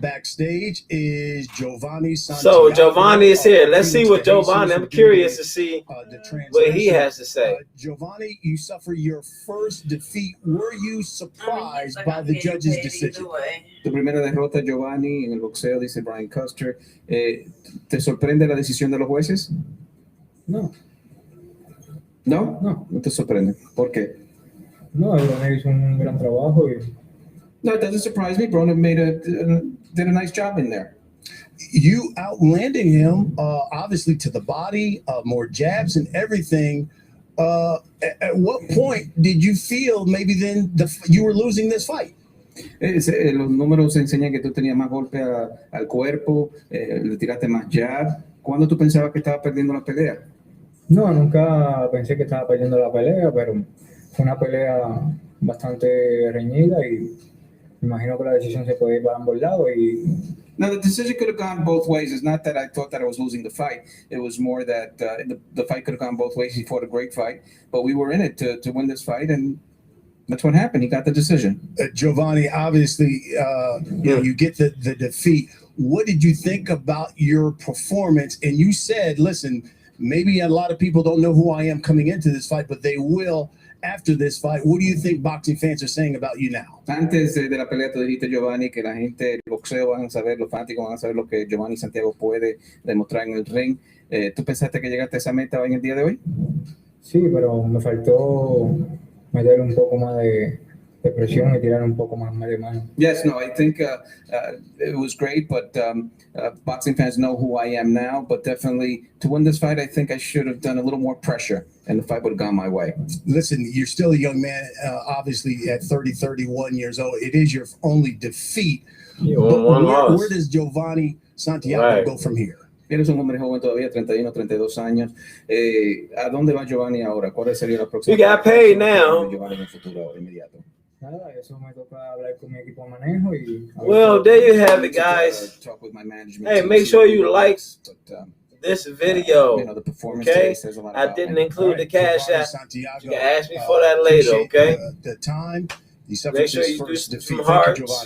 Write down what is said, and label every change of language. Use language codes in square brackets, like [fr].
[en] backstage is Giovanni Santiago. So Giovanni is here. Let's see what Giovanni. I'm curious to see what he has to say. Giovanni, you suffer your first defeat. Were you surprised by the judge's decision? [es] Tu primera derrota, Giovanni, en el boxeo, dice Brian Custer. ¿Te sorprende la decisión de los jueces? No. ¿No? No. No te sorprende. ¿Por qué? No, Broner hizo un gran trabajo. [en] No, it doesn't surprise me. Broner did a nice job in there. You outlanded him, obviously, to the body, more jabs and everything. At what point did you feel maybe then you were losing this fight? [es] Los números enseñan que tú tenías más golpe al cuerpo, le tiraste más jab. ¿Cuándo tú pensabas que estabas perdiendo la pelea? No, nunca pensé que estaba perdiendo la pelea, pero fue una pelea bastante reñida y imagino que la decisión se puede ir para ambos lados. [en] Now, the decision could have gone both ways. It's not that I thought that I was losing the fight. It was more that the fight could have gone both ways. He fought a great fight, but we were in it to win this fight, and that's what happened. He got the decision. Giovanni, obviously, you get the defeat. What did you think about your performance? And you said, listen, maybe a lot of people don't know who I am coming into this fight, but they will after this fight. What do you think boxing fans are saying about you now? [es] Antes de la pelea, tú dijiste, Giovanni, que la gente del boxeo van a saber, los fanáticos van a saber lo que Giovanni Santiago puede demostrar en el ring. ¿Tú pensaste que llegaste a esa meta en el día de hoy? Sí, pero me faltó meter un poco más de presión y tirar un poco más de mano. [en] Yes, no, I think it was great, but boxing fans know who I am now. But definitely, to win this fight, I think I should have done a little more pressure, and the fight would have gone my way. Listen, you're still a young man, obviously at 31 years old. It is your only defeat. Where does Giovanni Santiago go from here? [es] Eres un hombre joven todavía, 31, 32 años. ¿A dónde va Giovanni ahora? ¿Cuál sería la próxima? [en] You got paid now. [es] Giovanni en el futuro inmediato. Nada, eso me toca hablar con mi equipo de manejo y. [en] Well, there you have it, guys. Hey, make sure you like this video. Okay, I didn't include the cash app. You can ask me for that later. Okay. The time. Make sure you do some hearts.